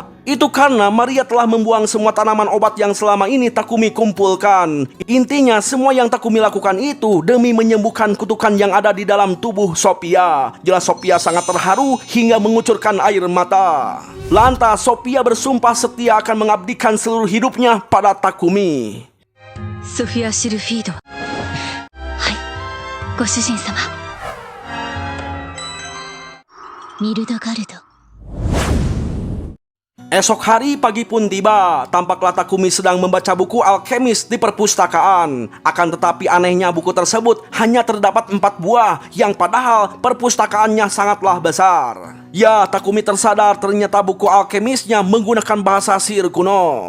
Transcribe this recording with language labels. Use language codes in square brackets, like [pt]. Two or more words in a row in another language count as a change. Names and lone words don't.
[id] Itu karena Maria telah membuang semua tanaman obat yang selama ini Takumi kumpulkan. Intinya semua yang Takumi lakukan itu demi menyembuhkan kutukan yang ada di dalam tubuh Sophia. Jelas Sophia sangat terharu hingga mengucurkan air mata. Lantas Sophia bersumpah setia akan mengabdikan seluruh hidupnya pada Takumi. [ja] ソフィア・シルフィード。はい、ご主人様。ミルドガルド。 [id] Esok hari pagi pun tiba, tampaklah Takumi sedang membaca buku alkemis di perpustakaan. Akan tetapi anehnya buku tersebut hanya terdapat 4 buah, yang padahal perpustakaannya sangatlah besar. Ya, Takumi tersadar ternyata buku alkemisnya menggunakan bahasa sihir kuno.